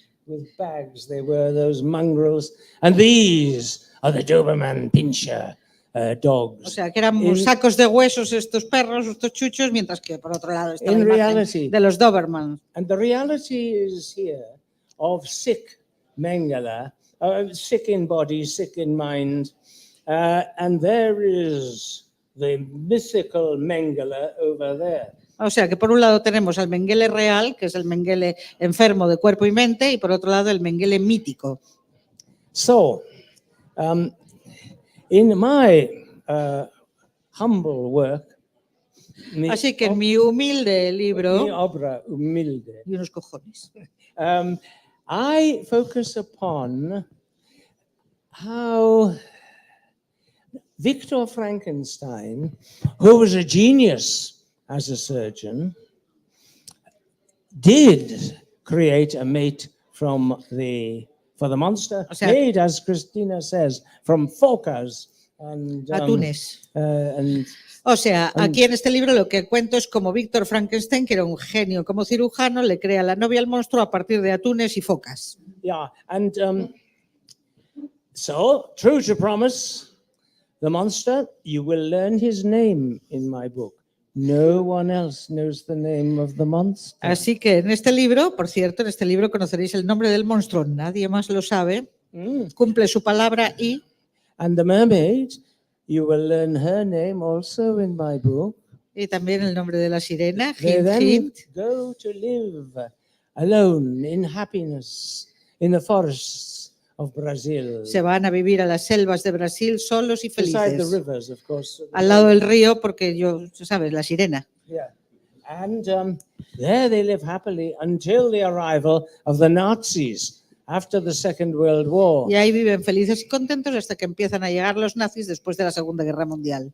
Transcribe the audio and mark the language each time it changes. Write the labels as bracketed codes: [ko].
[en] With bags, they were those mongrels, and these are the Doberman Pinscher dogs. [es] O sea, que eran sacos de huesos estos perros, estos chuchos, mientras que por otro lado estaba [en] In [es] la imagen [en] reality, [es] de los Doberman. [en] And the reality is here of sick Mengele, sick in body, sick in mind, and there is the mythical Mengele over there. [es] O sea, que por un lado tenemos al Mengele real, que es el Mengele enfermo de cuerpo y mente, y por otro lado el Mengele mítico. [en] So, in my humble work, [es] Así que en mi humilde libro, mi obra humilde, y unos cojones, [en] I focus upon how Victor Frankenstein, who was a genius as a surgeon, did create a mate for the monster, [es] O sea, [en] made, as Cristina says, from [es] focas [en] and [es] atunes. [en] And [es] O sea, aquí en este libro lo que cuento es como Víctor Frankenstein, que era un genio como cirujano, le crea la novia al monstruo a partir de atunes y focas. [en] yeah, and so true to promise, the monster, you will learn his name in my book. No one else knows the name of the monster. [es] Así que en este libro, por cierto, en este libro conoceréis el nombre del monstruo, nadie más lo sabe, cumple su palabra y... [en] And the mermaid, you will learn her name also in my book. [es] Y también el nombre de la sirena, [en] They Hint, then Hint. go to live alone in happiness in the forests of Brazil. [es] Se van a vivir a las selvas de Brasil solos y [en] Beside the [es] felices. [en] rivers, of course. [es] Al lado del río, porque sabes, la sirena. Yeah. [en] And there they live happily until the arrival of the Nazis after the Second World War. [es] Y ahí viven felices y contentos hasta que empiezan a llegar los nazis después de la Segunda Guerra Mundial.